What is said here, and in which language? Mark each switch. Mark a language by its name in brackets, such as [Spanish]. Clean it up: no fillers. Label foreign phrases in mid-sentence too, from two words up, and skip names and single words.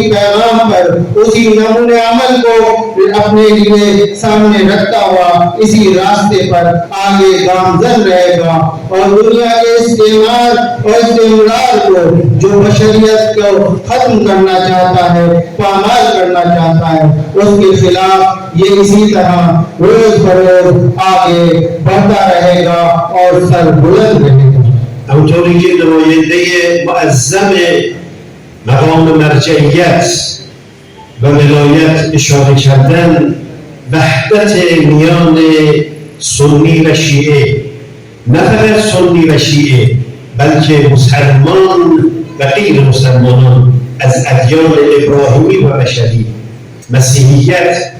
[Urdu] پیغام پر، اسی نمونے عمل کو اپنے لیے سامنے رکھتا ہوا اسی راستے پر آگے گامزن رہے گا، اور دنیا کے استعمار اور استعمار کو جو بشریت کو ختم کرنا چاہتا ہے، پامال کرنا چاہتا ہے، اس کے خلاف یہ اسی طرح روز بروز آگے بڑھتا رہے گا اور سر بلند رہے گا۔ [Persian] همونطوری که نماینده معظم مقام مرجعیت و ولایت اشاره کردن، وحدت میان سنی و شیعه، نه فقط سنی و شیعه بلکه مسلمان و غیر مسلمانان از ادیان ابراهیمی و بشری، مسیحیت،